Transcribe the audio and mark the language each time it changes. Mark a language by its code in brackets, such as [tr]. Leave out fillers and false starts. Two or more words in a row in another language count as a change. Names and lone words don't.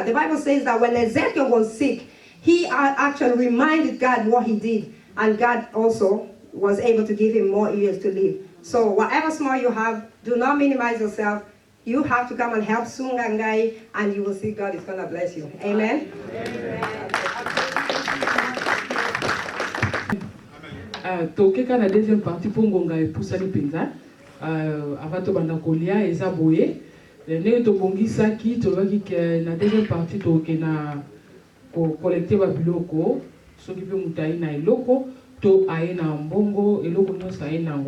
[en] The Bible says that when Ezekiel was sick, he actually reminded God what he did, and God also was able to give him more years to live. So whatever small you have, do not minimize yourself. You have to come and help Sungangai, and you will see God is going to bless you. Amen. [ln] Tokeka na [fr] deuxième partie [ln] pour ngonga epusani penza avant tobanda kolia eza boye ndenge tobongisaki tolobaki ke na [fr] deuxième partie [ln] toke na collecte babiloko soki mpe moto aye na eloko to aye na mbongo eloko nyonso aye nango.